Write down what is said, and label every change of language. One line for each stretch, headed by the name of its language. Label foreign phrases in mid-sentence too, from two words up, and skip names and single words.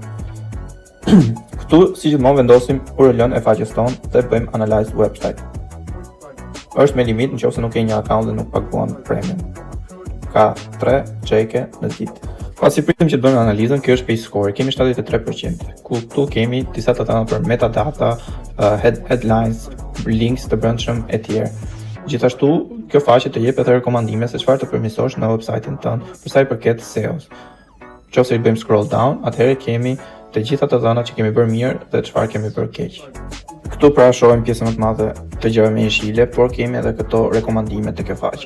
Albanian: Këtu, si gjithmonë, vendosim URL-n e faqes tonë dhe bëjmë
English: analyze website.
Albanian: Është me limit nëse nuk ke një account dhe nuk paguan premium. Ka 3 çeke në ditë. Pasi pritim që të bëjmë analizën, kjo është
English: page score,
Albanian: kemi 73%. Këtu kemi disa të thëna për
English: metadata, headlines, links
Albanian: të brendshëm e tjerë. Gjithashtu, kjo faqe të jep edhe rekomandime se çfarë të përmirësosh në website-in tënd për sa i përket SEO-s. Nëse i bëjmë
English: scroll down,
Albanian: atëherë kemi të gjitha të dhënat që kemi bërë mirë dhe çfarë kemi bërë keq. Këtu pra shohim pjesën më të madhe të gjërave me jeshile, por kemi edhe këto rekomandime të kjo faqe.